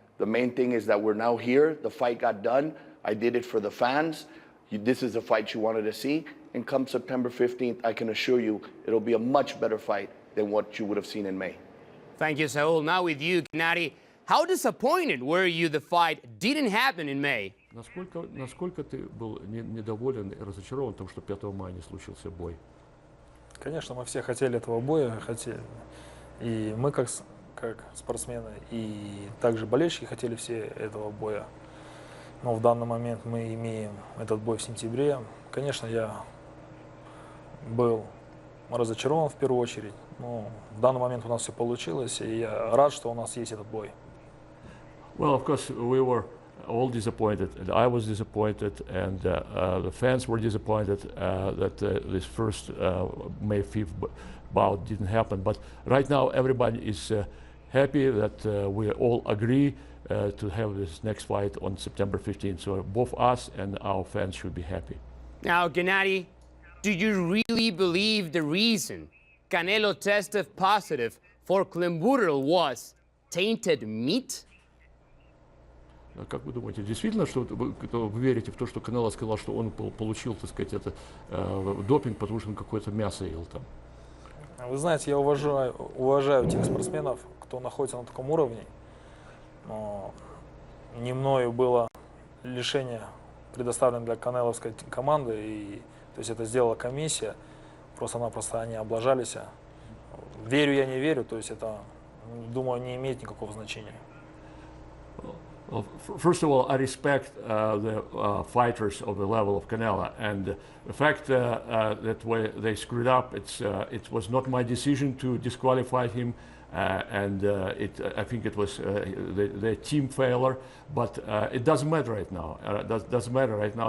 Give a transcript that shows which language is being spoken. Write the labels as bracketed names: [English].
[English] The main thing is that we're now here. The fight got done. I did it for the fans. This is the fight you wanted to see. And come September 15th, I can assure you it'll be a much better fight than what you would have seen in May. Thank you, Saul. Now with you, Gennady. How disappointed were you the fight didn't happen in May? [Russian] Насколько ты был недоволен и разочарован тем, что 5 мая не случился бой? Конечно, мы все хотели этого боя, и мы как спортсмены, и также болельщики хотели все этого боя. Но в данный момент мы имеем этот бой в сентябре. Конечно, я был разочарован в первую очередь, но в данный момент у нас все получилось, и я рад, что у нас есть этот бой. [English] Well, of course, we were all disappointed, and I was disappointed, and the fans were disappointed that this first May 5th bout didn't happen. But right now, everybody is happy that we all agree to have this next fight on September 15th. So both us and our fans should be happy. Now, Gennady, do you really believe the reason Canelo tested positive for clenbuterol was tainted meat? [Russian] Как вы думаете, действительно, что вы верите в то, что Канело сказал, что он получил, так сказать, это допинг, потому что он какое-то мясо ел там? Вы знаете, я уважаю тех спортсменов, кто находится на таком уровне. Но не мною было лишение предоставлено для канеловской команды, и то есть это сделала комиссия, просто-напросто они облажались. Верю я, не верю, то есть это, думаю, не имеет никакого значения. [English] Well, first of all, I respect the fighters of the level of Canelo, and the fact that they screwed up, it was not my decision to disqualify him, and I think it was the team failure, but it doesn't matter right now. Doesn't matter right now.